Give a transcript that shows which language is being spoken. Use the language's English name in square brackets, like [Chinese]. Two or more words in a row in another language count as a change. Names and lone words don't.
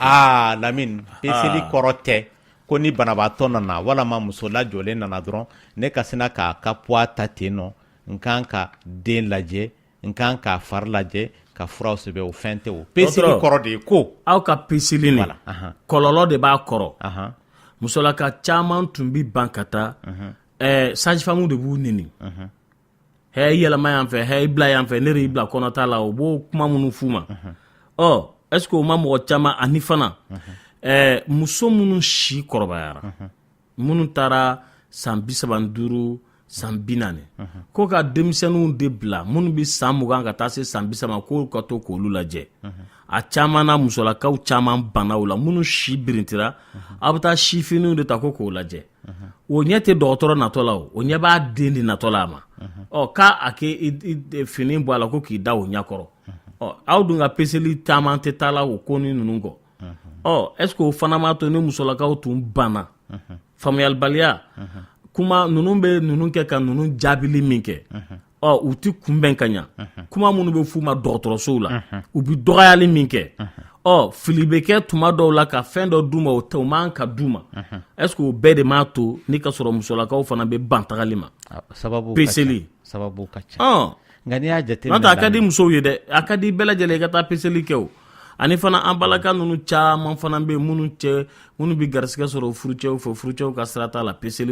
[Bambara] Lamini peseli kɔrɔ tɛ ko ni banabaatɔ nana walama muso lajɔlen nana dɔrɔn ne ka sina k'a ka poids ta ten nɔ n kan ka den lajɛ n kan k'a fari lajɛ ka furaw sɛbɛn o fɛn tɛ o peseli kɔrɔ de ye ko aw ka peseli nin kɔlɔlɔ de b'a kɔrɔ musolaka caman tun bɛ ban ka taa sage-femme de b'u neni hɛ yɛlɛma yan fɛ hɛ bila yan fɛ ne de y'i bila kɔnɔ t'a la o b'o kuma minnu f'u ma [French] est ce que [Bambara] o ma mɔgɔ caman ani fana muso minnu si kɔrɔbayara minnu taara san 35 san 40 ko ka denmisɛnninw de bila minnu bɛ san 20 ka taa se san 30 ko ka to k'olu lajɛ a caman na musolakaw caman banaw la minnu si birintira a bɛ taa sifiniw de ta ko k'o lajɛ o ɲɛ tɛ dɔgɔtɔrɔ natɔ la o ɲɛ b'a den de natɔ la a ma k'a a kɛ fini bɔ a la ko k'i da o ɲɛkɔrɔ aw dun ka peseli caman tɛ taa la o ko ni ninnu kɔ [French] est ce que [Bambara] o fana m'a to ni musolakaw tun banna faamuyalibaliya kuma ninnu bɛ ninnu kɛ ka ninnu jaabili min kɛ u ti kunbɛn ka ɲa kuma minnu bɛ f'u ma dɔgɔtɔrɔsow la u bɛ dɔgɔyali min kɛ fili bɛ kɛ tuma dɔw la ka fɛn dɔ d'u ma o man ka d'u ma [French] est ce que [Bambara] o bɛɛ de m'a to ni ka sɔrɔ musolakaw fana bɛ ban tagali ma peseli sababu ka ca nka n'i y'a jateminɛ n'o tɛ a ka di musow ye dɛ a ka di bɛɛ lajɛlen i ka taa peseli kɛ o ani fana an balaka ninnu caman fana bɛ minnu bɛ garisigɛ sɔrɔ furucɛw fɛ furucɛw ka sira t'a la peseli